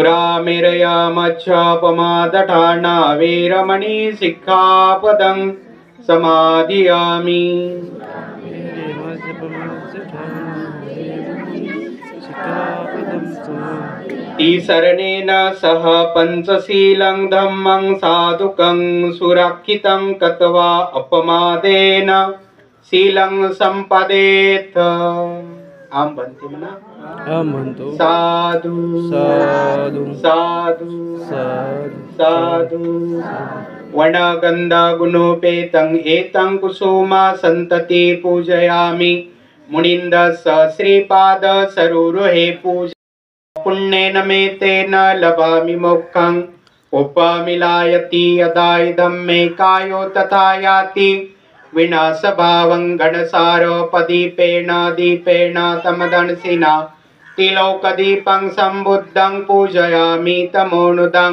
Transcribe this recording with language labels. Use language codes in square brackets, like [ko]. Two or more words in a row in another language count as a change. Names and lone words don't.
[pi] सुरामेरया मच्छापमादठाना वेरमणि सिक्खापदं समाधियामि। तिसरणेन सह पंचशीलं धम्मं साधुकं सुरक्षितं कृत्वा अपमादेन शीलं संपदेत। [mr] आम बनते म्हणा। आम म्हणतो [pi] साधु साधु साधु साधु साधु वनगंध गुणोपेतं एतं कुसुमा संतति पूजयामि। मुनिन्दस श्रीपाद सरोरुहे पूज पुण्येन मे तेन लभामि मोक्षं। उपमिलायति यदा इदं मे कायो तथा याति विनाशभावं घनसारोपदीपेन दीपेन तमदंसिना तिलोकदीपं सम्बुद्धं पूजयामि तमोनुदं।